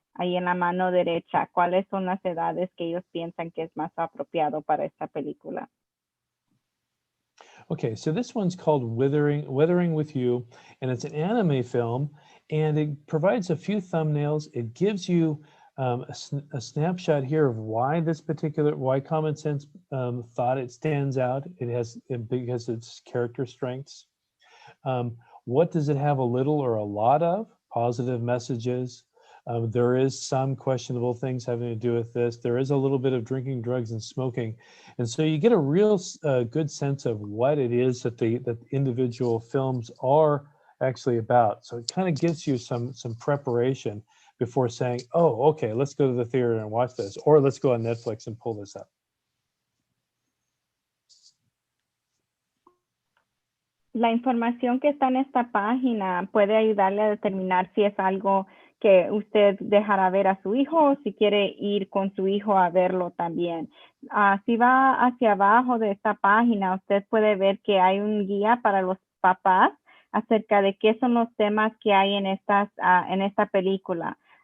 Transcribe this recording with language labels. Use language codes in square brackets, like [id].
[es] Ahí en la mano derecha, cuáles son las edades que ellos piensan que es más apropiado para esta película. [en] Okay, so this one's called Withering with You, and it's an anime film, and it provides a few thumbnails. It gives you a snapshot here of why Common Sense thought it stands out. Because its character strengths. What does it have a little or a lot of? Positive messages. There is some questionable things having to do with this. There is a little bit of drinking, drugs, and smoking. And so you get a real good sense of what it is that the individual films are actually about. So it kind of gives you some preparation before saying, oh, okay, let's go to the theater and watch this, or let's go on Netflix and pull this up. [es] La información que está en esta página puede ayudarle a determinar si es algo que usted dejará ver a su hijo o si quiere ir con su hijo a verlo también. Si va hacia abajo de esta página, usted puede ver que hay un guía para los papás acerca de qué son los temas que hay en esta película.